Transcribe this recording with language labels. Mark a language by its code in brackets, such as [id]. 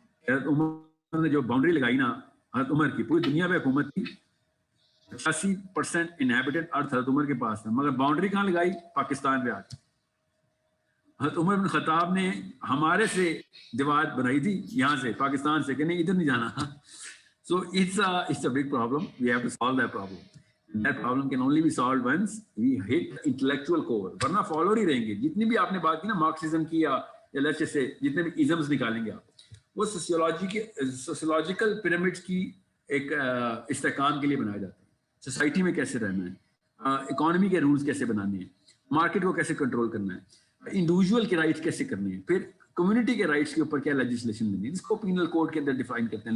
[ur] حضرت عمر نے جو باؤنڈری لگائی نا، حضرت عمر کی پوری دنیا پہ حکومت تھی، 85% انہیبیٹڈ ارتھ حضرت عمر کے پاس تھا، مگر باؤنڈری کہاں لگائی؟ پاکستان پہ آ کے. حضرت عمر بن خطاب نے ہمارے سے دیوار بنائی تھی یہاں سے، پاکستان سے، کہ نہیں ادھر نہیں جانا. [en] So it's a big problem. We have to solve that problem. And that problem can only be solved once we hit the intellectual core. [ur] ورنہ فالوور ہی رہیں گے. جتنی بھی آپ نے بات کی نا مارکسزم کی یا لیٹس سے جتنے بھی ازمز نکالیں گے آپ، وہ سوسیولوجیکل پیرامڈس کی ایک استحکام کے لیے بنایا جاتا ہے. سوسائٹی میں کیسے رہنا ہے، اکانومی کے رولز کیسے بنانے ہیں، مارکیٹ کو کیسے کنٹرول کرنا ہے، انڈیویجول کے رائٹس کیسے کرنے ہیں، پھر کمیونٹی کے رائٹس کے اوپر کیا لیجسلیشن دینی ہے، جس کو پینل کوڈ کے اندر ڈیفائن کرتے ہیں.